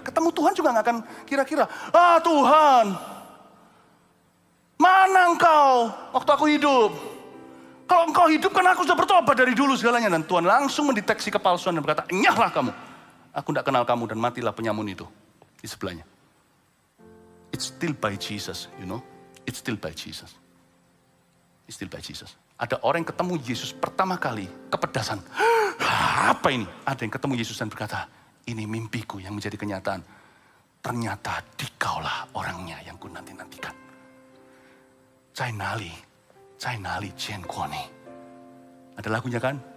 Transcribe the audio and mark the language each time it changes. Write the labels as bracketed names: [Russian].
[Indonesian] Ketemu Tuhan juga nggak akan kira-kira, ah Tuhan, mana engkau waktu aku hidup? Kalau engkau hidup kan aku sudah bertobat dari dulu segalanya. Dan Tuhan langsung mendeteksi kepalsuan dan berkata, enyahlah kamu. Aku tidak kenal kamu dan matilah penyamun itu. Di sebelahnya. [English] It's still by Jesus, you know. It's still by Jesus. It's still by Jesus. [Indonesian] Ada orang yang ketemu Yesus pertama kali, kepedasan. Apa ini? Ada yang ketemu Yesus dan berkata, ini mimpiku yang menjadi kenyataan. Ternyata dikaulah orangnya yang ku nanti-nantikan. Cai nali Chen Kuoni. Ada lagunya kan?